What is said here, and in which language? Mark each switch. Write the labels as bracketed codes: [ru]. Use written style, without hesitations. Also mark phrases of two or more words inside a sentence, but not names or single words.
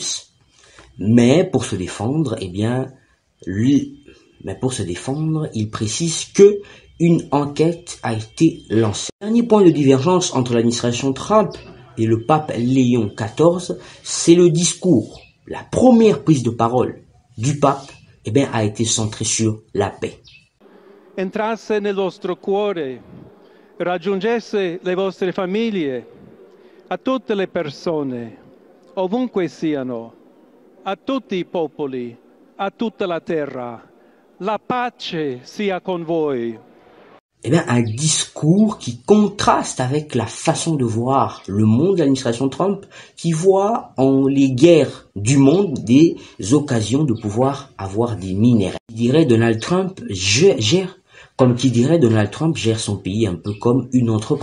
[fr] Mais pour se défendre, il précise que une enquête a été lancée. Dernier point de divergence entre l'administration Trump et le pape Léon XIV, c'est le discours. La première prise de parole du pape, a été centrée sur la paix. [it] Entrasse nel vostro cuore, raggiungesse le vostre famiglie, a tutte le persone, ovunque siano, a tutti i popoli, a tutta la terra. La pace sia con voi. [fr] Un discours qui contraste avec la façon de voir le monde de l'administration Trump, qui voit en les guerres du monde des occasions de pouvoir avoir des minerais. Donald Trump gère son pays un peu comme une entreprise.